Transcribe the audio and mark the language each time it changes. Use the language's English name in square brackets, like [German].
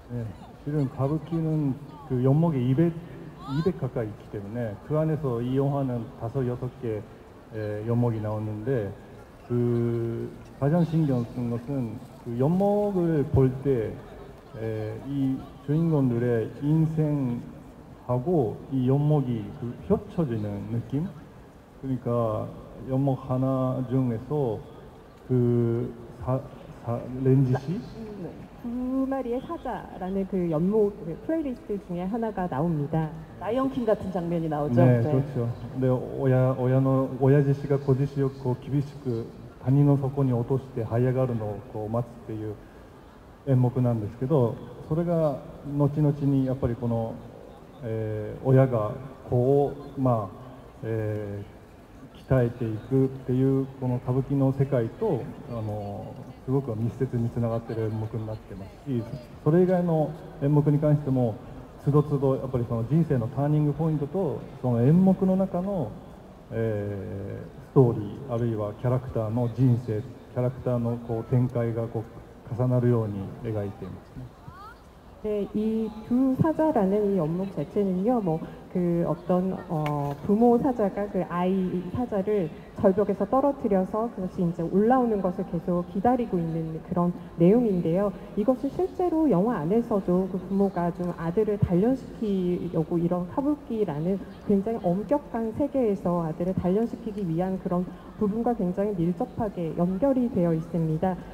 [Korean] 네, 실은 가부키는 그 연목이 200 가까이 있기 때문에 그 안에서 이 영화는 5-6개 연목이 나오는데 그 가장 신경 쓴 것은 그 연목을 볼 때 이 주인공들의 인생하고 이 연목이 그 겹쳐지는 느낌. 그러니까 연목 하나 중에서 그 렌지시 두 마리의 사자라는 그 연목 그 플레이리스트 중에 하나가 나옵니다. 라이언킹 같은 장면이 나오죠. 네, 그렇죠. 근데 오야지 씨가 [Japanese] 고지시をこう厳しく谷の底に落として這い上がるのをこう待つっていう演目なんですけど、それが後々にやっぱりこの、親がこう鍛えていくっていうこの歌舞伎の世界とすごく密接につながっている演目になってますし、それ以外の演目に関してもつどつどやっぱりその人生のターニングポイントとその演目の中の、ストーリーあるいはキャラクターの人生、キャラクターのこう展開がこう重なるように描いていますね。 [Korean] 네, 이 두 사자라는 이 연목 자체는요, 그 어떤 부모 사자가 그 아이 사자를 절벽에서 떨어뜨려서 그것이 이제 올라오는 것을 계속 기다리고 있는 그런 내용인데요. 이것을 실제로 영화 안에서도 그 부모가 좀 아들을 단련시키려고 이런 카부키라는 굉장히 엄격한 세계에서 아들을 단련시키기 위한 그런 부분과 굉장히 밀접하게 연결이 되어 있습니다.